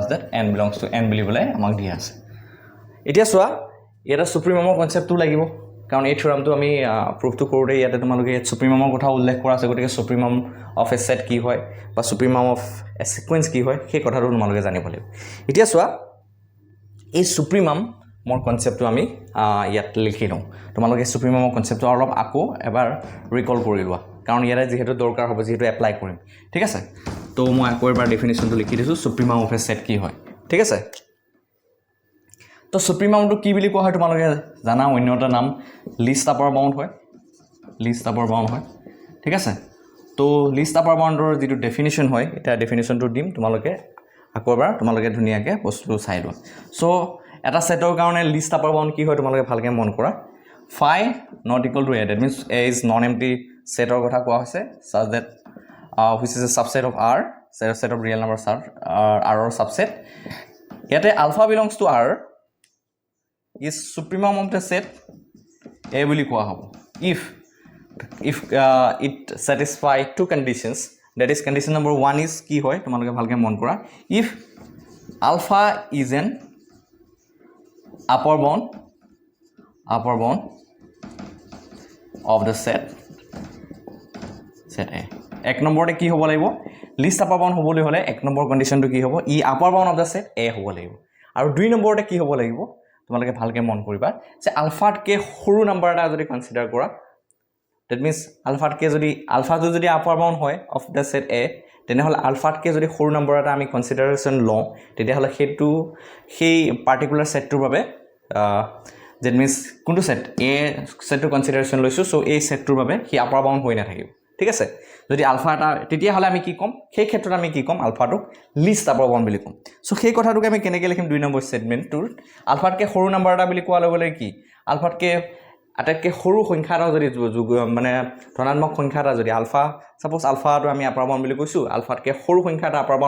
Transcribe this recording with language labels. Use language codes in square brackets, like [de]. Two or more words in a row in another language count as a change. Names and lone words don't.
[en] that n belongs to n [as] বুলি বলে আমাক দিয়া আছে এতিয়া চোৱা এটা সুপ্রিমামৰ কনসেপ্টটো লাগিব কাৰণ এই থিওৰামটো আমি প্ৰুফটো কৰোতে ইয়াতে তোমালোকে সুপ্রিমামৰ কথা উল্লেখ কৰা আছে গতিকে [en] supremum of a set [as] কি হয় বা [en] supremum of a sequence [as] কি হয় সেই কথাটো তোমালোকে জানিব লাগিব এতিয়া চোৱা এই সুপ্রিমাম মোৰ কনসেপ্টটো আমি ইয়াত লিখি লওঁ তোমালোকে সুপ্রিমামৰ কনসেপ্টটো অলপ আকৌ এবাৰ ৰিকল কৰি লোৱা কাৰণ ইয়াৰে যেহেতু দৰকাৰ হ'ব যেহেতু এপ্লাই কৰিম ঠিক আছে তো মই আকৌ এবাৰ ডেফিনিশনটো লিখি দিছো [en] supremum of a set [as] কি হয় ঠিক আছে তো সুপ্রিমামটো কি বুলি কোৱা হয় তোমালোকে জানা অন্য এটা নাম [en] least upper bound [as] হয় ঠিক আছে তো [en] least upper boundৰ [as] যেটো ডেফিনিশন হয় এটা ডেফিনিশনটো দিম তোমালোকে আকৌ এবাৰ তোমালোকে ধুনিয়াকে বস্তুটো চাই লোৱা সো এটা সেটৰ কাৰণে [en] least upper bound [as] কি হয় তোমালোকে ভালকে মন কৰা phi [en] not equal to a that means a is non empty [as] সেটৰ কথা কোৱা হৈছে [en] such that which is a subset of R set of real numbers R or subset ইয়াতে alpha belongs to R is supremum of the set A [as] বুলি কোৱা হ'ব [en] if it satisfy two conditions that is condition number 1 is [as] কি হয় তোমালোকে ভালকে মন কৰা [en] if alpha is an upper bound of the set A [as] এক নম্বৰতে কি হ'ব লাগিব [en] least upper bound [as] হ'বলৈ হলে এক নম্বৰ কন্ডিশনটো কি হ'ব ই [en] upper bound of the set A [as] হ'ব লাগিব আৰু দুই নম্বৰতে কি হ'ব লাগিব তোমালোকে ভালকে মন কৰিবা যে আলফাতকে সৰু নাম্বাৰ এটা যদি কনসিডাৰ কৰা [en] that means [as] আলফাতকে যদি আলফাটো যদি [en] upper bound [as] হয় [en] of the set A [as] তেনেহলে আলফাতকে যদি সৰু নাম্বাৰ এটা আমি কনসিডাৰেশন লওঁ তেতিয়াহলে হেতু সেই পাৰ্টিকুলাৰ সেটটোৰ বাবে [en] that means [as] কোনটো সেট A সেটটো কনসিডাৰেশন লৈছো সো এই সেটটোৰ বাবে হি [en] upper bound [as] হৈ নাথাকিব ঠিক আছে যদি আলফা এটা তেতিয়াহলে আমি কি কম সেই ক্ষেত্ৰত আমি কি কম আলফাটোক [en] least upper bound [as] বুলি কম সো সেই কথাটোকে আমি কেনেকৈ লিখিম দুই নম্বৰ স্টেটমেন্টটোৰ আলফাতকে সৰু নাম্বাৰ এটা বুলি কোৱা লগে কি আলফাতকে আটাইতকৈ সৰু সংখ্যা এটা যদি মানে ধনাত্মক সংখ্যা এটা যদি আলফা সাপোজ আলফাটো আমি [en] upper bound [as] বুলি কৈছো আলফাতকে সৰু সংখ্যা এটা [en] upper bound